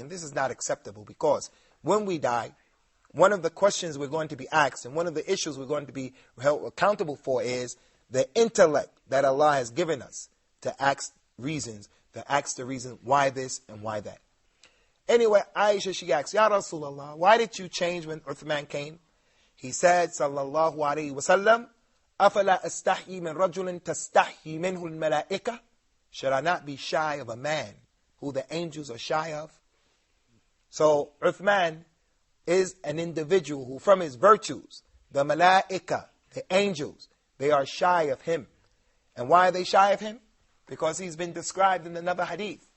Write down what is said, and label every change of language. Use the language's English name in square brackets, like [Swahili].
[English] And this is not acceptable, because when we die, one of the questions we're going to be asked, and one of the issues we're going to be held accountable for, is the intellect that Allah has given us to ask reasons, to ask the reason why this and why that. Anyway, Aisha, she asked, Ya Rasulullah, why did you change when Uthman came? He said, [Arabic] Sallallahu Alaihi Wasallam, أَفَلَا أَسْتَحْيِي مِنْ رَجُلٍ تَسْتَحْيِي مِنْهُ الْمَلَائِكَةِ? [English] Should I not be shy of a man who the angels are shy of? So, Uthman is an individual who, from his virtues, the malaika, the angels, they are shy of him. And why are they shy of him? Because he's been described in another hadith.